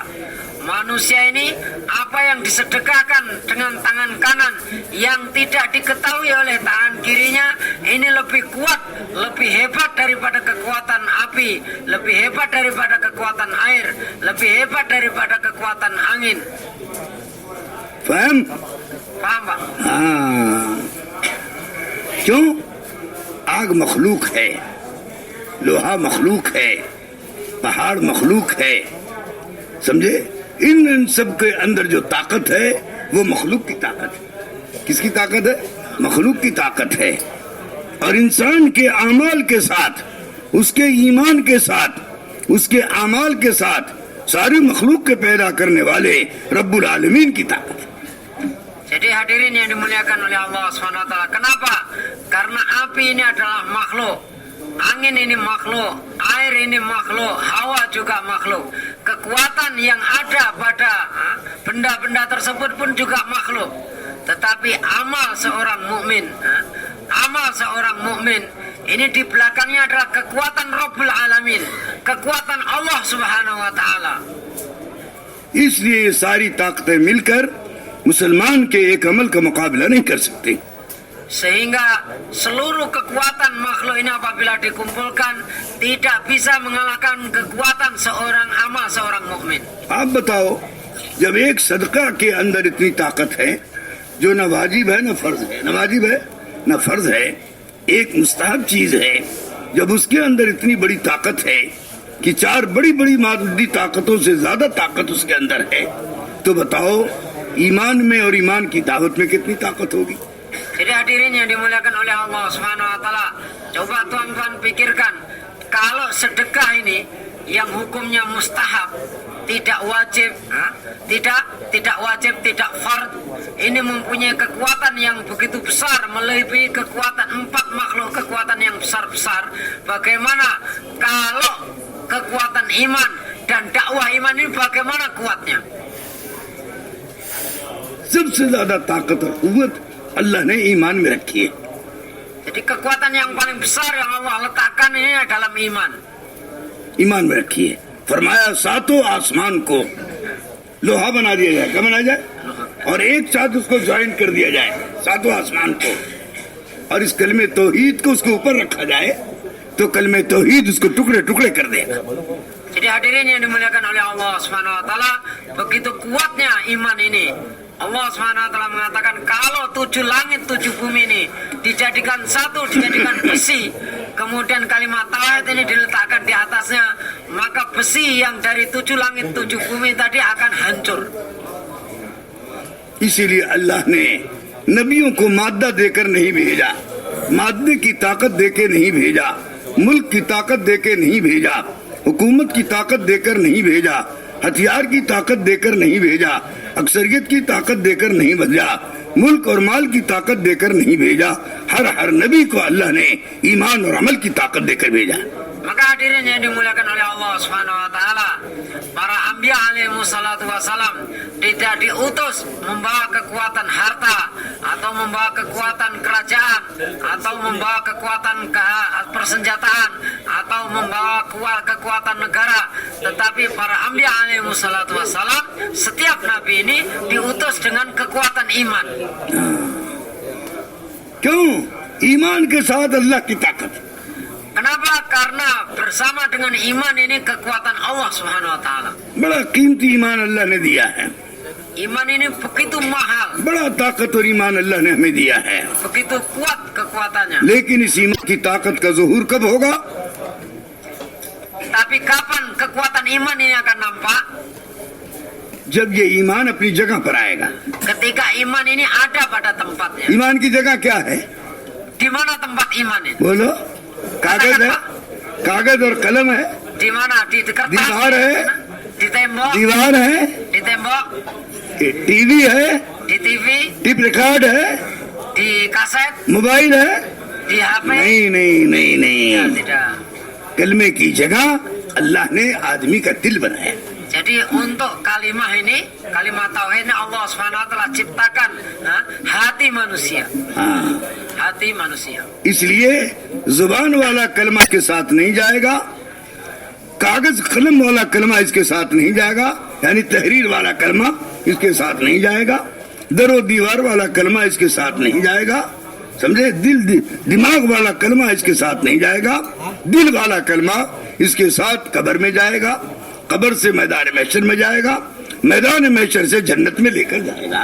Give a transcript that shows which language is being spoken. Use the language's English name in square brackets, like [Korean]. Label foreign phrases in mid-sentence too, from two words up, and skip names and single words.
[Indonesian] Manusia ini apa yang disedekahkan dengan tangan kanan yang tidak diketahui oleh tangan kirinya, ini lebih kuat, lebih hebat daripada kekuatan api, lebih hebat daripada kekuatan air, lebih hebat daripada kekuatan angin. Paham? Paham, Pak? [Hindi] हाँ, क्यों? आग मखलूक है, लोहा मखलूक है, पहाड़ मखलूक है, समझे? इन सब के अंदर जो ताकत है वो मखलूक की ताकत है। किसकी ताकत है? मखलूक की ताकत है। और इंसान के आमाल के साथ, उसके ईमान के साथ, उसके आमाल के साथ सारी मखलूक के पैदा करने वाले [Arabic] رب العالمين [Hindi] की ताकत है। [Indonesian] Jadi hadirin yang dimuliakan oleh Allah SWT. Kenapa? Karena api ini adalah makhluk, angin ini makhluk, air ini makhluk, hawa juga makhluk. Kekuatan yang ada pada benda-benda tersebut pun juga makhluk. Tetapi amal seorang mukmin ini di belakangnya adalah kekuatan [Arabic] رب العالمين, [Indonesian] kekuatan [Arabic] الله سبحانه وتعالى. [Hindi] इसलिए ये सारी ताकतें मिलकर मुसलमान के एक अमल का मुकाबला नहीं कर सकते। [Indonesian] Sehingga seluruh kekuatan makhluk ini apabila dikumpulkan tidak bisa mengalahkan kekuatan seorang amal seorang mukmin. [Hindi] आप बताओ, जब एक सदका के अंदर इतनी ताकत है जो न वाजिब है न फर्ज है, न वाजिब है न फर्ज है, एक मुस्तहब चीज है, जब उसके अंदर इतनी बड़ी ताकत है कि 4 बड़ी बड़ी मादी ताकतों से ज्यादा ताकत उसके अंदर है, तो बताओ ईमान में और ईमान की दावत में कितनी ताकत होगी। [Indonesian] Jadi hadirin yang dimuliakan oleh [Arabic] الله سبحانه وتعالى, [Indonesian] coba tuan-tuan pikirkan, kalau sedekah ini yang hukumnya mustahab, tidak wajib, tidak wajib, tidak fard, ini mempunyai kekuatan yang begitu besar, melebihi kekuatan 4 makhluk, kekuatan yang besar-besar. Bagaimana kalau kekuatan iman dan dakwah iman ini bagaimana kuatnya? [Hindi] सबसे ज्यादा ताकत और कुव्वत अल्लाह ने ईमान में रखी है। [Indonesian] Jadi kekuatan yang paling besar yang Allah letakkan ini dalam iman. [Hindi] ईमान में रखी है। फरमाया 7 आसमान को लोहा बना दिया जाए, क्या बना जाए, और एक साथ उसको ज्वाइन कर दिया जाए 7 आसमान को, और इस कलमे तौहीद को उसके ऊपर रखा जाए तो कलमे तौहीद उसको टुकड़े टुकड़े कर देगा। [Indonesian] Jadi hadirin yang dimuliakan oleh [Arabic] الله سبحانه وتعالى, [Indonesian] begitu kuatnya iman ini. [Arabic] الله سبحانه وتعالى [Indonesian] mengatakan kalau 7 langit 7 bumi ini dijadikan satu, dijadikan besi, kemudian kalimat tauhid ini diletakkan di atasnya, maka besi yang dari 7 langit 7 bumi tadi akan hancur. [Hindi] इसीलिए अल्लाह ने नबियों को मादा देकर नहीं भेजा, मादे की ताकत देके नहीं भेजा, मुल्क की ताकत देके नहीं भेजा, हुकूमत की ताकत देकर नहीं भेजा, हथियार की ताकत देकर नहीं भेजा, अक्सरियत की ताकत देकर नहीं भेजा, मुल्क और माल की ताकत देकर नहीं भेजा। हर नबी को अल्लाह ने ईमान और अमल की ताकत देकर भेजा। [Indonesian] Maka hadirin yang dimuliakan oleh [Arabic] الله سبحانه وتعالى, [Indonesian] para [Arabic] الأنبياء عليهم الصلاة والسلام [Indonesian] tidak diutus membawa kekuatan harta atau membawa kekuatan kerajaan atau membawa kekuatan persenjataan atau membawa kekuatan negara, tetapi para [Arabic] الأنبياء عليهم الصلاة والسلام [Indonesian] setiap nabi ini diutus dengan kekuatan iman. [Hindi] क्यों? ईमान के साथ अल्लाह की ताकत। [Indonesian] Kenapa? Karena bersama dengan iman ini kekuatan [Arabic] الله سبحانه وتعالى. [Hindi] बड़ा कीमती ईमान अल्लाह ने दिया है, [Indonesian] Iman ini begitu mahal, [Hindi] बड़ा ताकत और ईमान अल्लाह ने हमें दिया है, [Indonesian] begitu kuat kekuatannya. [Hindi] लेकिन इस ईमान की ताकत का ज़ुहूर कब होगा? [Indonesian] Tapi kapan kekuatan iman ini akan nampak? [Hindi] जब ये ईमान अपनी जगह पर आएगा। [Indonesian] Ketika iman ini ada pada tempatnya. [Hindi] ईमान की जगह क्या है? [Indonesian] Di mana tempat iman ini? [Hindi] बोलो। कागज है, कागज और कलम है, [Indonesian] Di mana? Di kertas? [Hindi] दीवार है, [Indonesian] Di tembok? [Hindi] दीवार है, [Indonesian] Di tembok? [Hindi] टीवी है, [Indonesian] Di TV? [Hindi] टिप रिकॉर्ड है, [Indonesian] Di kaset? [Hindi] मोबाइल है। [Indonesian] Di HP? [Hindi] नहीं नहीं नहीं [Indonesian] Ya, [Hindi] नहीं, [Indonesian] tidak. [Hindi] कलमे की जगह अल्लाह ने आदमी का दिल बनाया। [Indonesian] Jadi untuk kalimat ini, kalimat tauhid ini [Arabic] الله سبحانه وتعالى [Indonesian] ciptakan hati manusia. [Hindi] हाँ, [Indonesian] Hati manusia. [Hindi] इसलिए जुबान वाला कलमा इसके साथ नहीं जाएगा, कागज कलम वाला कलमा इसके साथ नहीं जाएगा, यानी तहरीर वाला कलमा इसके साथ नहीं जाएगा, दरो दीवार वाला कलमा इसके साथ नहीं जाएगा, समझे, दिमाग वाला कलमा इसके साथ नहीं जाएगा, दिल वाला कलमा इसके साथ कब्र में जाएगा, कब्र से मैदान महशर में जाएगा, मैदान महशर से जन्नत में लेकर जाएगा।